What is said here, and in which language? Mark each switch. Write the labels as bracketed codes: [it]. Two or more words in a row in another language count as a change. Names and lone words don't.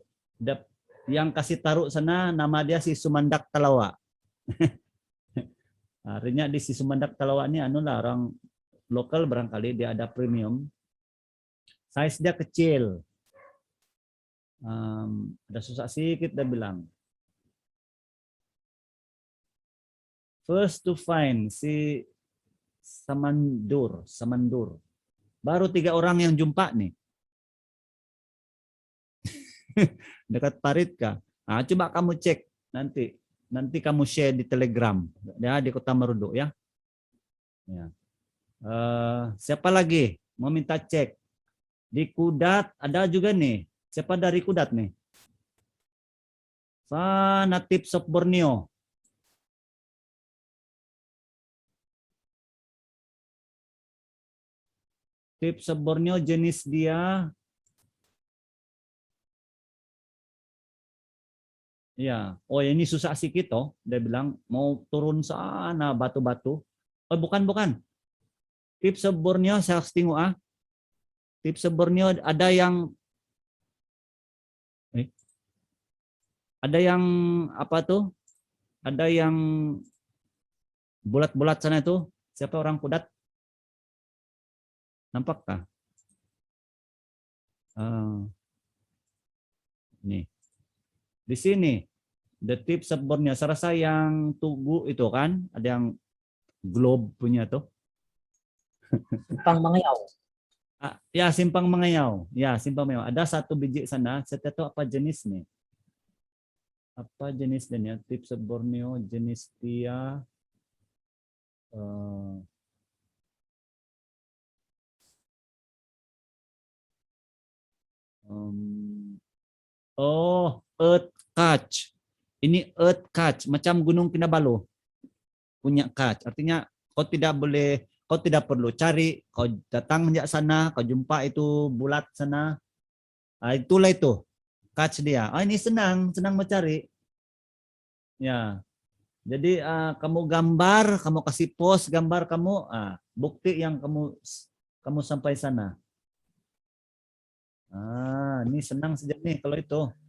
[ms] Yang kasih taruh sana nama dia si Sumandak Talawa. Artinya di si Sumandak Talawa ini orang lokal barangkali dia ada premium. Size dia kecil. Ada susah sedikit dia bilang. [en] First to find [ms] si Samandur. Baru 3 orang yang jumpa nih. Dekat Parit kah? Coba kamu cek nanti. nanti kamu share di Telegram ya di Kota Marudu ya. Ya. Siapa lagi mau minta cek di Kudat ada juga nih. Siapa dari Kudat nih? [en] Native of Borneo. [ms] Tips of Borneo jenis dia. Ya, oh ini susah sedikit toh. Dia bilang mau turun sana batu-batu. Oh bukan. Tips of Borneo saya harus tengok Tips of Borneo ada yang apa tuh? Ada yang bulat-bulat sana itu. Siapa orang Kudat? Nampakkah? Nih. Di sini the tips of Borneo. Saya rasa yang Tugu itu kan, ada yang globe punya tuh. Simpang Mangayau. Ya, Simpang Mangayau. Ya, Simpang Mangayau. Ada satu biji sana. Saya tidak tahu apa jenis nih. Apa jenis dan ya? Tips of Borneo jenis dia. Earth Catch. Ini Earth Catch, macam Gunung Kinabalu punya catch. Artinya kau tidak perlu cari, kau datang menjak sana, kau jumpa itu bulat sana. Itulah itu catch dia. Ini senang mencari. Ya. Jadi kamu gambar, kamu kasih post gambar kamu, bukti yang kamu sampai sana. Ini senang sejak nih kalau itu.